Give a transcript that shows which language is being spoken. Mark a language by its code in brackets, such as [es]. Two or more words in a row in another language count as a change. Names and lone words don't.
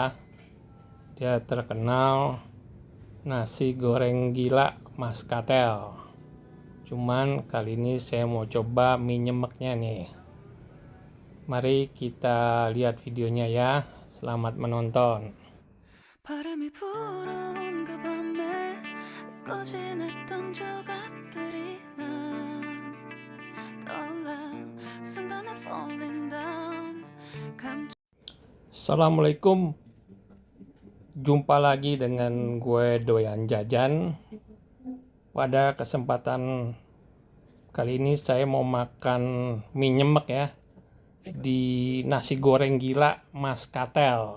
[id] Dia terkenal nasi goreng gila Mas Katel. Cuman kali ini saya mau coba mie nyemeknya nih. Mari kita lihat videonya ya. Selamat menonton. [ko] 바람이 불어온 그 밤에 잊고 지냈던 조각들이 난 떠올라 순간에 [en] falling down [id] Assalamualaikum. Jumpa lagi dengan gue Doyan Jajan. Pada kesempatan kali ini saya mau makan mie nyemek ya di nasi goreng gila Mas Katel.